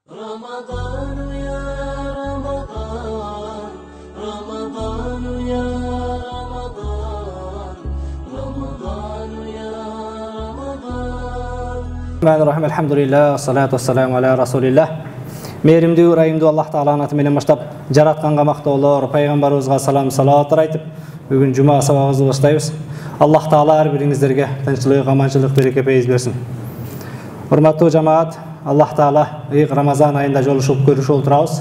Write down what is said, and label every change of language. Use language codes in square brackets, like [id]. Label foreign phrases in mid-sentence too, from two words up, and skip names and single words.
[ar] رمضان يا رمضان رمضان يا رمضان رمضان يا رمضان بسم الله الرحمن الرحيم. الحمد لله، الصلاة والسلام على رسول الله. [ky] Mehrimdүү, райымдуу Аллах Тааланын аты менен баштап, жаратканга мактоолор, пайгамбарыбызга салам салаваттар айтып, бүгүн жума сабагыбызды баштайбыз. Аллах Таала ар бириңиздерге тынччылык, аманчылык, береке пейиз берсин. Урматтуу жамаат, Аллах Таала Рамазан айында жолушуп көрүшүп отурабыз.